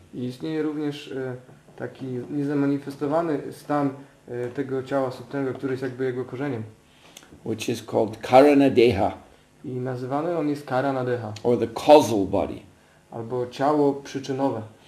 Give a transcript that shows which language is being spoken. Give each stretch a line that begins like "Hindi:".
Polish: I istnieje również taki niezamanifestowany stan tego ciała subtelnego, który jest jakby jego korzeniem.
English: which is called Karana Deha,
Polish: I nazywany on jest Karana Deha,
English: or the causal body.
Polish: albo ciało przyczynowe.